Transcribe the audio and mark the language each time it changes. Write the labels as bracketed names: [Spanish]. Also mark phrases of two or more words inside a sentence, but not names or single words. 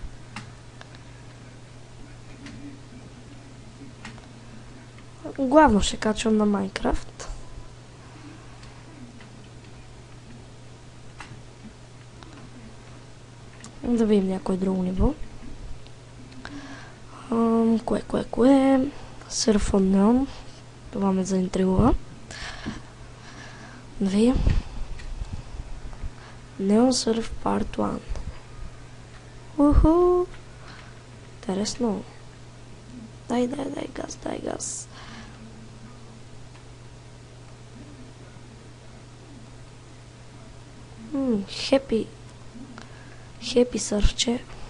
[Bulgarian] Главно ще качвам на Майнкрафт. Да видим някое друго ниво. Кое? Surf on Neon. Това ме заинтригува. Да видим. Neon Surf Part 1. Уху! Интересно. Дай газ. Хепи сърфче.